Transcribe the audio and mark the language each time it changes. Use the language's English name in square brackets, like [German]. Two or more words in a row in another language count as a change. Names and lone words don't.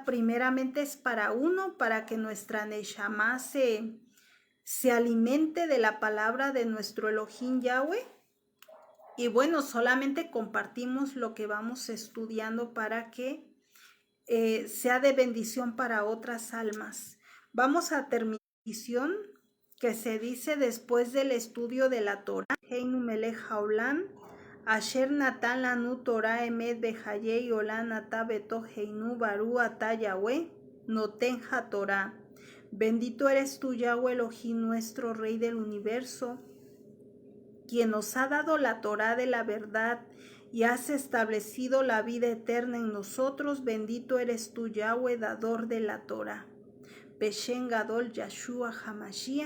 [Spanish] Primeramente es para uno, para que nuestra Neshama se alimente de la palabra de nuestro Elohim Yahweh. Y bueno, solamente compartimos lo que vamos estudiando para que sea de bendición para otras almas. Vamos a terminar la bendición que se dice después del estudio de la Torah. [Hebrew] הינו מלך העולם, אשר נתן לנו תורת אמת בחיי עולם אתה בתוך הינו ברו אתה יהוה נותן התורה. [Spanish] Bendito eres tú, Yahweh Elohim, nuestro Rey del universo, quien nos ha dado la Torá de la verdad y has establecido la vida eterna en nosotros. Bendito eres tú, Yahweh, dador de la Torá. [Hebrew] בשם גדול ישוע המשיח.